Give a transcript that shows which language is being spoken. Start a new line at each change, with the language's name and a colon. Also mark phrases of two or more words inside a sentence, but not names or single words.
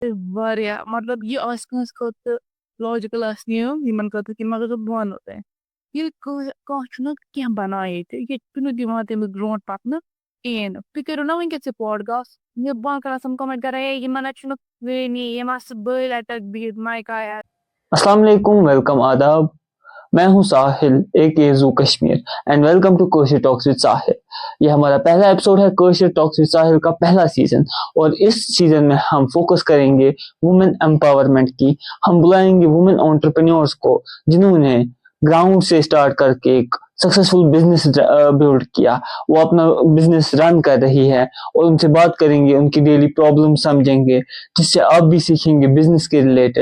Kashmiri: واریاہ مطلب یہِ آسہِ کٲنٛسہِ خٲطرٕ لاجِکل آسہِ نہٕ یِمن خٲطرٕ کینٛہہ مگر بہٕ وَنو تۄہہِ ییٚلہِ کانٛہہ چھُنہ کینٛہہ بَنان ییٚتہِ چھُنہٕ دِوان تٔمِس برونٛٹھ پَکنہٕ کِہیٖنۍ نہٕ تُہۍ کٔرِو نا وٕنۍکٮ۪س یہِ پاڈکاسٹ بہٕ کَران تِم کومٮ۪نٹ کَران ہے یِمن حظ چھُنہٕ وٲنی یِم آسہٕ بٔلۍ اَتٮ۪تھ بِہِتھ مایکا
Urdu: السلام علیکم، ویلکم آداب. میں ہوں ساحل زو کشمیر
English: and welcome to
Urdu: کوشر ٹاکس وتھ ساحل. یہ ہمارا پہلا ایپیسوڈ ہے کوشر ٹاکس وتھ ساحل کا پہلا سیزن، اور اس سیزن میں ہم فوکس کریں گے
English: women empowerment
Urdu: کی. ہم بلائیں گے
English: women entrepreneurs
Urdu: کو جنہوں نے گراؤنڈ سے اسٹارٹ کر کے ایک
English: successful business build
Urdu: کیا، وہ اپنا
English: business run
Urdu: کر رہی ہے، اور ان سے بات کریں گے، ان کی
English: daily problem
Urdu: سمجھیں گے جس سے آپ بھی سیکھیں گے بزنس کے ریلیٹڈ.